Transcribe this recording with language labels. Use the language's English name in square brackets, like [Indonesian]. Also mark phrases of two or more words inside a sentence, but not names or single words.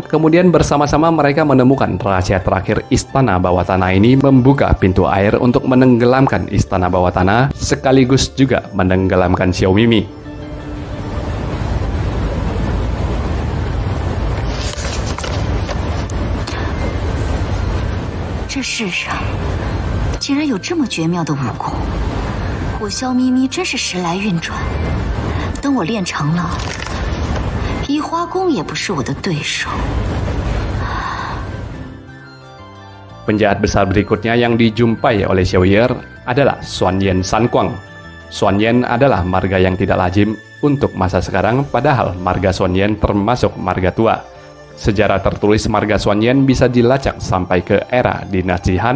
[Indonesian] Kemudian bersama-sama mereka menemukan rahasia terakhir istana bawah tanah ini, membuka pintu air untuk menenggelamkan istana bawah tanah, sekaligus juga menenggelamkan Xiao Mimi. [Chinese] Ini 世上竟然有这么绝妙的武功，我萧咪咪真是时来运转。等我练成了，移花宫也不是我的对手。 [Indonesian] Penjahat besar berikutnya yang dijumpai oleh Xiao Yi'er adalah Xuanyan Sanquang. Xuanyan adalah marga yang tidak lazim untuk masa sekarang, padahal marga Xuanyan termasuk marga tua. Sejarah tertulis marga Xuanyan bisa dilacak sampai ke era dinasti Han.